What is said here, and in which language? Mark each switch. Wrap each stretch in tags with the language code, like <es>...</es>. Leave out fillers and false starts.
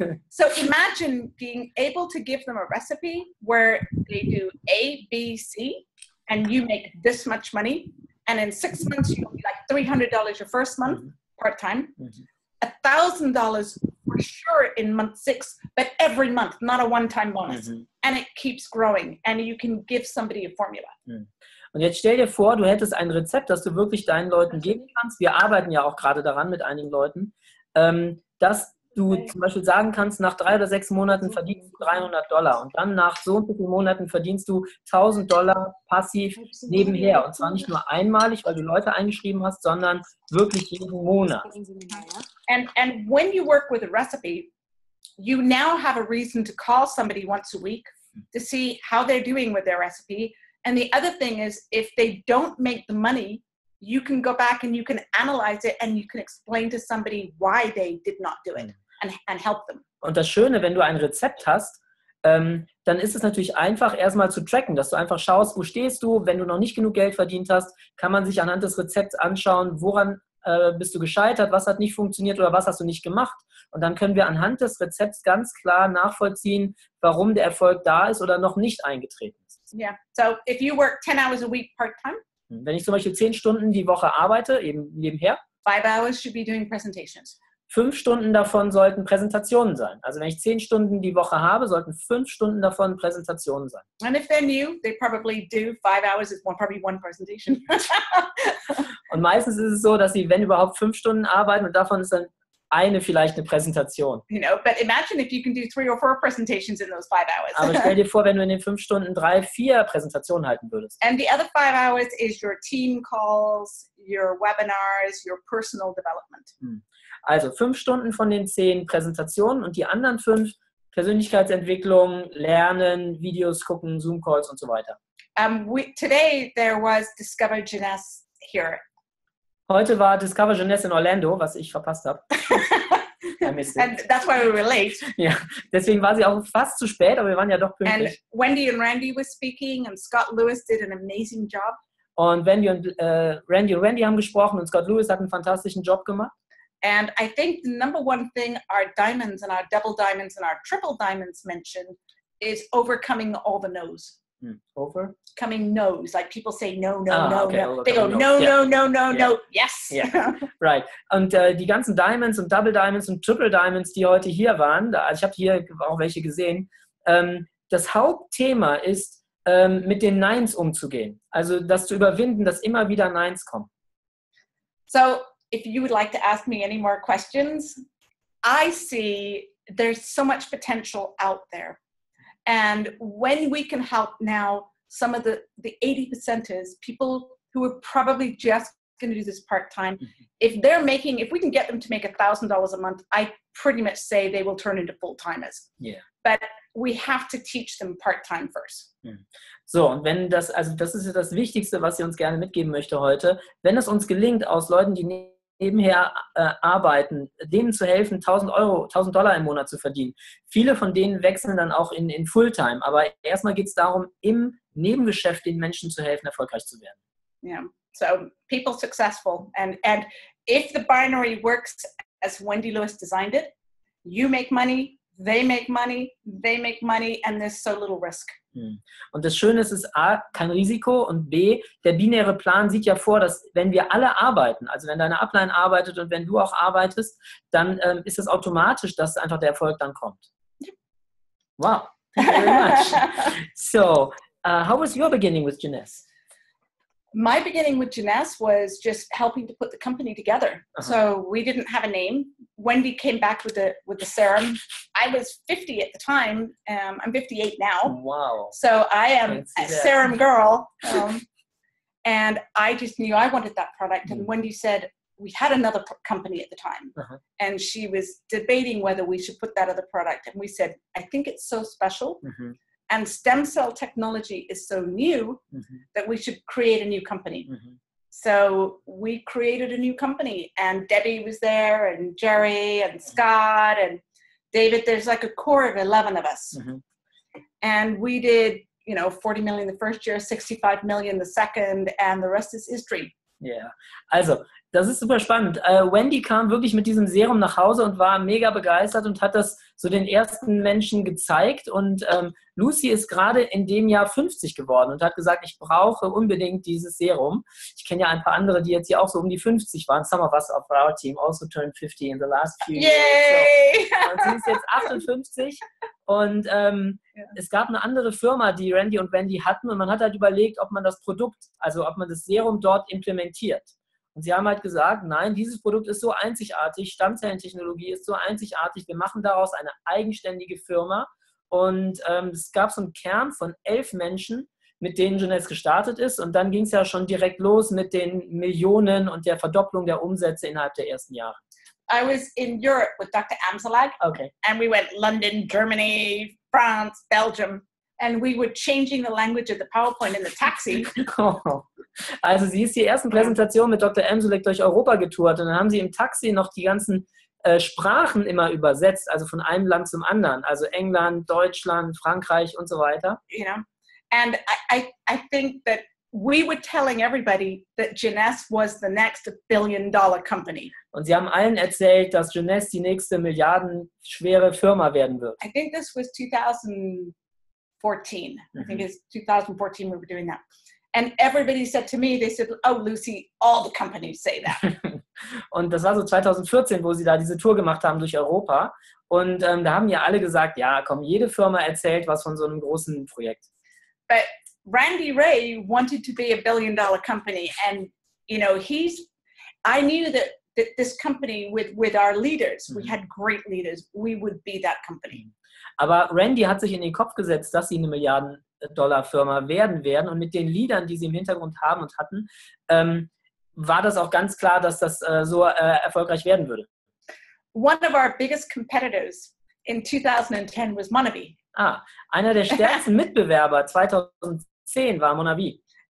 <en>So imagine being able to give them a recipe where they do A, B, C, and you make this much money, and in 6 months you'll be like $300 your first month, part-time, $1,000 for sure in month 6, but every month, not a one-time bonus. And it keeps growing, and you can give somebody a formula.</en> <de>Und jetzt stell dir vor, du hättest ein Rezept, das du wirklich deinen Leuten geben kannst. Wir arbeiten ja auch gerade daran mit einigen Leuten, dass du zum Beispiel sagen kannst, nach 3 oder 6 Monaten verdienst du $300 und dann nach so und so vielen Monaten verdienst du $1.000 passiv nebenher. Und zwar nicht nur einmalig, weil du Leute eingeschrieben hast, sondern wirklich jeden Monat.</de> <en>And when you work with a recipe, you now have a reason to call somebody once a week to see how they're doing with their recipe. And the other thing is, if they don't make the money, you can go back and you can analyze it and you can explain to somebody why they did not do it and help them.</en> <de>Und das Schöne, wenn du ein Rezept hast, dann ist es natürlich einfach, erstmal zu tracken, dass du einfach schaust, wo stehst du. Wenn du noch nicht genug Geld verdient hast, kann man sich anhand des Rezepts anschauen, woran bist du gescheitert, was hat nicht funktioniert oder was hast du nicht gemacht. Und dann können wir anhand des Rezepts ganz klar nachvollziehen, warum der Erfolg da ist oder noch nicht eingetreten ist.</de> <en>Yeah. So if you work 10 hours a week part-time,</en> <de>wenn ich zum Beispiel 10 Stunden die Woche arbeite, eben nebenher,</de> <en>5 hours should be doing presentations.</en> <de>5 Stunden davon sollten Präsentationen sein. Also wenn ich 10 Stunden die Woche habe, sollten 5 Stunden davon Präsentationen sein.</de> <en>And if they're new, they probably do 5 hours is probably one presentation.</en> <de>Und meistens ist es so, dass sie, wenn überhaupt, 5 Stunden arbeiten und davon ist dann vielleicht eine Präsentation.</de> <en>But imagine if you can do 3 or 4 presentations in those 5 hours.</en> <de>Aber stell dir vor, wenn du in den 5 Stunden 3, 4 Präsentationen halten würdest.</de> <en>And the other 5 hours is your team calls, your webinars, your personal development.</en> <de>Also 5 Stunden von den 10 Präsentationen und die anderen 5 Persönlichkeitsentwicklung, Lernen, Videos gucken, Zoom-Calls und so weiter.</de> <en>Today there was Discover Jeunesse here.</en> <de>Heute war Discover Jeunesse in Orlando, was ich verpasst habe.</de> <en>And that's why we were late.</en> <de>Ja, deswegen war sie auch fast zu spät, aber wir waren ja doch pünktlich.</de> <en>And Wendy and Randy were speaking and Scott Lewis did an amazing job.</en> <de>Und Randy und Randy haben gesprochen und Scott Lewis hat einen fantastischen Job gemacht.</de> <en>And I think the number one thing our diamonds and our double diamonds and our triple diamonds mentioned is overcoming all the no's. Overcoming no's. Like people say no, no. They go no, yes. Yeah. Right.</en> <de>Und die ganzen Diamonds und Double Diamonds und Triple Diamonds, die heute hier waren, also ich habe hier auch welche gesehen, das Hauptthema ist, mit den Neins umzugehen. Also das zu überwinden, dass immer wieder Neins kommen.</de> <en>So, if you would like to ask me any more questions, I see there's so much potential out there. And when we can help now some of the 80%ers, people who are probably just going to do this part-time, if we can get them to make $1,000 a month, I pretty much say they will turn into full-timers. Yeah. But we have to teach them part-time first.</en> <de>So, und wenn das ist ja das Wichtigste, was ich uns gerne mitgeben möchte heute, wenn es uns gelingt, aus Leuten, die nebenher arbeiten, denen zu helfen, $1,000 im Monat zu verdienen. Viele von denen wechseln dann auch in Fulltime, aber erstmal geht es darum, im Nebengeschäft den Menschen zu helfen, erfolgreich zu werden.</de> <en>Yeah, so people successful. And if the binary works as Wendy Lewis designed it, you make money, they make money, and there's so little risk.</en> <de>Und das Schöne ist, es ist A, kein Risiko und B, der binäre Plan sieht ja vor, dass wenn wir alle arbeiten, also wenn deine Upline arbeitet und wenn du auch arbeitest, dann ist es automatisch, dass einfach der Erfolg dann kommt.</de> <en>Wow, thank you very much. So, how was your beginning with Jeunesse? My beginning with Jeunesse was just helping to put the company together. So we didn't have a name. Wendy came back with the serum. I was 50 at the time. I'm 58 now. Wow. So I am a serum girl. And I just knew I wanted that product. And Wendy said, we had another company at the time. And she was debating whether we should put that other product. And we said, I think it's so special. And stem cell technology is so new that we should create a new company. So we created a new company, and Debbie was there, and Jerry, and Scott, and David. There's like a core of 11 of us. And we did, 40 million the first year, 65 million the second, and the rest is history.</en> <de>Ja, also das ist super spannend. Wendy kam wirklich mit diesem Serum nach Hause und war mega begeistert und hat das so den ersten Menschen gezeigt. Und Lucy ist gerade in dem Jahr 50 geworden und hat gesagt, ich brauche unbedingt dieses Serum. Ich kenne ja ein paar andere, die jetzt hier auch so um die 50 waren.</de> <en>Some of us of our team also turned 50 in the last few years.</en> <de>So, und sie ist jetzt 58 und es gab eine andere Firma, die Randy und Wendy hatten und man hat halt überlegt, ob man das Produkt, also ob man das Serum dort implementiert. Und sie haben halt gesagt, nein, dieses Produkt ist so einzigartig, Stammzellentechnologie ist so einzigartig, wir machen daraus eine eigenständige Firma. Und es gab so einen Kern von 11 Menschen, mit denen Jeunesse gestartet ist. Und dann ging es ja schon direkt los mit den Millionen und der Verdopplung der Umsätze innerhalb der ersten Jahre.</de> <en>I was in Europe with Dr. Amsalag. Okay. And we went London, Germany, France, Belgium. And we were changing the language of the PowerPoint in the taxi.</en> <de>Also sie ist die ersten Präsentation mit Dr. Amsalag durch Europa getourt. Und dann haben sie im Taxi noch die ganzen Sprachen immer übersetzt, also von einem Land zum anderen. Also England, Deutschland, Frankreich und so weiter.</de> <en>And I think that we were telling everybody that Jeunesse was the next billion-dollar company.</en> <de>Und sie haben allen erzählt, dass Jeunesse die nächste milliardenschwere Firma werden wird.</de> <en>I think this was 2014. I think it's 2014 we were doing that. And everybody said to me, they said, oh, Lucy, all the companies say that.</en> <de>Und das war so 2014, wo sie da diese Tour gemacht haben durch Europa. Und da haben ja alle gesagt, ja, komm, jede Firma erzählt was von so einem großen Projekt.</de> <en>But Randy Ray wanted to be a billion-dollar company. And, I knew that this company with our leaders. We had great leaders. We would be that company.</en> <de>Aber Randy hat sich in den Kopf gesetzt, dass sie eine Milliarden-Dollar-Firma werden und mit den Leadern, die sie im Hintergrund haben und hatten, war das auch ganz klar, dass das so erfolgreich werden würde.</de> <en>One of our biggest competitors in 2010 was Monavi.</en> <de>Einer der stärksten Mitbewerber 2010 war Monavi.</de>